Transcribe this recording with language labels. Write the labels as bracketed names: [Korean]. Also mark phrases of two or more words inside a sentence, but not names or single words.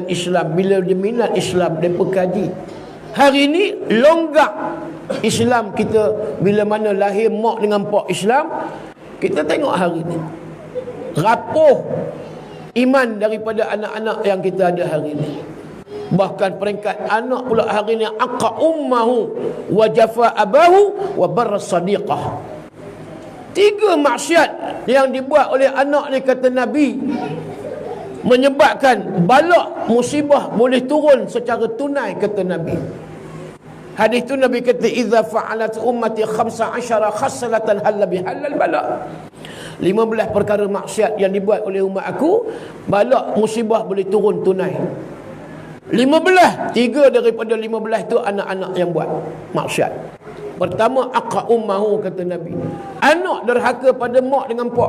[Malay] Bila dia minat Islam, dia perkaji. Hari ni longgak Islam kita. Bila mana lahir mak dengan pak Islam, kita tengok hari ni rapuh iman daripada anak-anak yang kita ada hari ni. Bahkan peringkat anak pula hari ni, [Arabic] عق أمه وجفا أباه وبر صديقه. [Malay] 3 maksiat yang dibuat oleh anak ni, kata Nabi, menyebabkan bala musibah boleh turun secara tunai, kata Nabi. Hadis tu Nabi kata, [Arabic] إذا فعلت أمتي 15 خصلة حل بها البلاء. [Malay] 15 perkara maksiat yang dibuat oleh umat aku, bala musibah boleh turun tunai. 15, 3 daripada 15 tu anak-anak yang buat maksiat. Pertama, [Arabic] عق أمه, [Malay] kata Nabi, anak derhaka pada mak dengan pak.